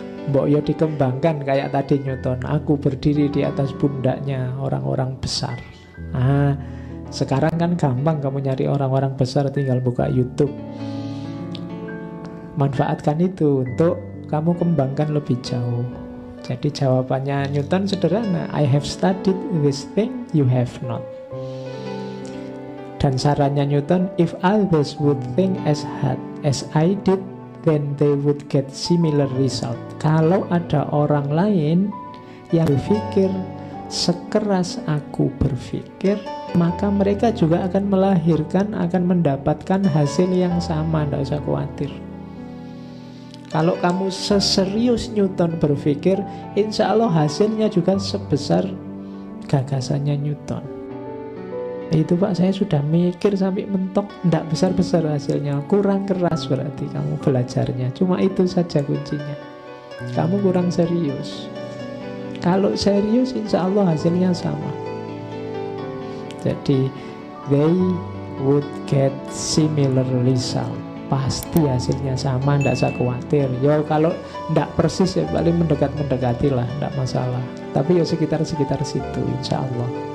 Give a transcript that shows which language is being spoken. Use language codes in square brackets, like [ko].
[id] Mbok yo dikembangkan kayak tadi Newton. Aku berdiri di atas pundaknya orang-orang besar. Nah, sekarang kan gampang kamu nyari orang-orang besar, tinggal buka YouTube. Manfaatkan itu untuk kamu kembangkan lebih jauh. Jadi jawabannya Newton sederhana, [en] I have studied this thing you have not. [id] Dan sarannya Newton, [en] if others would think as hard as I did, then they would get similar result. [id] Kalau ada orang lain yang berpikir sekeras aku berpikir, maka mereka juga akan melahirkan, akan mendapatkan hasil yang sama. Tidak usah khawatir. Kalau kamu seserius Newton berpikir, insya Allah hasilnya juga sebesar gagasannya Newton. Itu Pak, saya sudah mikir sampai mentok, tidak besar-besar hasilnya, kurang keras berarti kamu belajarnya. Cuma itu saja kuncinya, kamu kurang serius. Kalau serius insya Allah hasilnya sama. Jadi [en] they would get similar result. [id] Pasti hasilnya sama, tidak usah khawatir. Ya kalau tidak persis ya paling mendekat-mendekati lah, tidak masalah. Tapi ya sekitar-sekitar situ insya Allah.